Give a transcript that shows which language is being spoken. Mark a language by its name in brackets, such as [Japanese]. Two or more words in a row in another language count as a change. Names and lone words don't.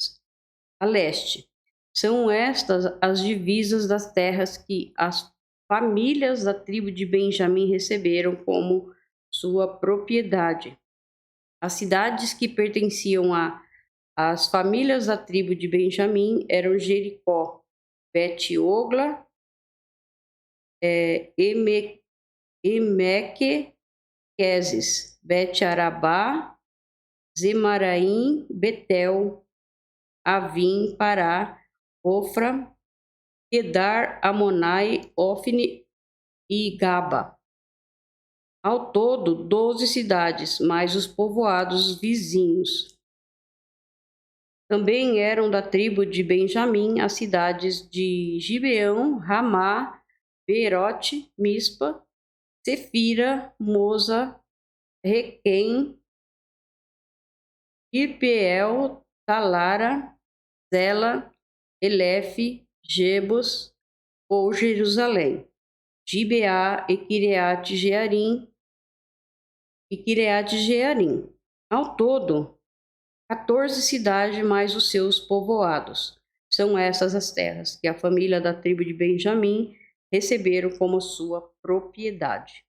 [Portuguese] São estas as divisas das terras que as famílias da tribo de Benjamim receberam como sua propriedade. As cidades que pertenciam às famílias da tribo de Benjamim eram Jericó, Bet-Ogla, Emeque, Queses, Bet-Arabá, Zemaraim, Betel, Avim, Pará, Ofra, Kedar, Amonai, Ofne e Gaba. Ao todo, 12 cidades, mais os povoados vizinhos. Também eram da tribo de Benjamim as cidades de Gibeão, Ramá, Beerote, Mispa, Sefira, Moza, Requém, Irpeel, Talara, Zela, Elefe, Jebus ou Jerusalém, Gibeá e Kiriat-Jearim Ao todo, 14 cidades mais os seus povoados. São essas as terras que a família da tribo de Benjamim receberam como sua propriedade.